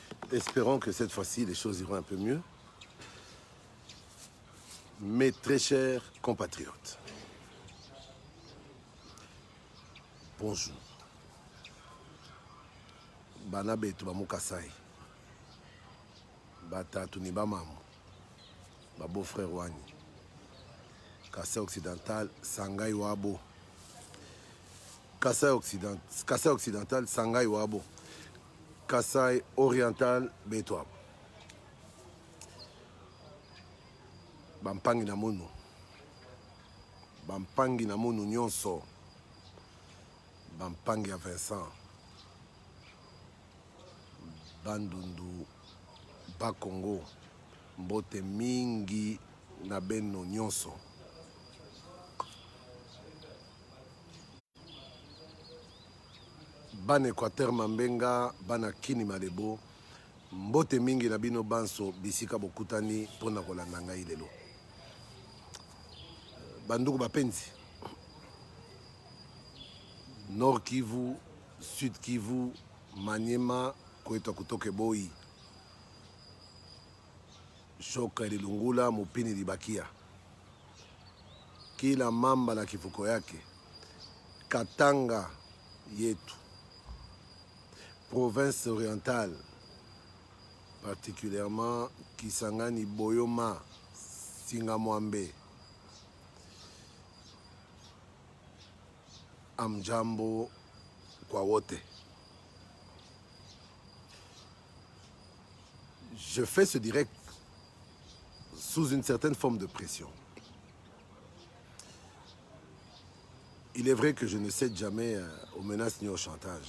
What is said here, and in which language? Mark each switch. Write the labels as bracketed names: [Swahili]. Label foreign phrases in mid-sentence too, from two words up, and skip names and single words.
[French] Espérons que cette fois-ci, les choses iront un peu mieux. Mes très chers compatriotes, bonjour. [Luba-Lulua] Bana betu ba Mukasai, batatu ni ba mamu, ba beau-frère Wani, Kasai occidental, Sangai Wabo, Kasai occidental, Sangai Wabo, Kasai oriental, Betwab. [Lingala] Bampangi na munu nyonso, Bampangi ya Vincent, Bandundu, Bakongo, mbote mingi na beno nyonso. Ban Équateur Mambenga, bana Kini Malebo, mbote mingi na bino banso bisika bokutani pona kolanda ngai lelo. [Swahili] Banduku bapenzi, Nord Kivu, Sud Kivu, Maniema, Kweta kutoke Boi, Shoka ililungula, Mupini libakia. Kila mamba na kifuko yake. Katanga yetu, [French] province orientale, particulièrement [Swahili] Kisangani, Boyoma, Singamwambe, Amjambo kwa wote. [French] Je fais ce direct sous une certaine forme de pression. Il est vrai que je ne cède jamais aux menaces ni au chantage.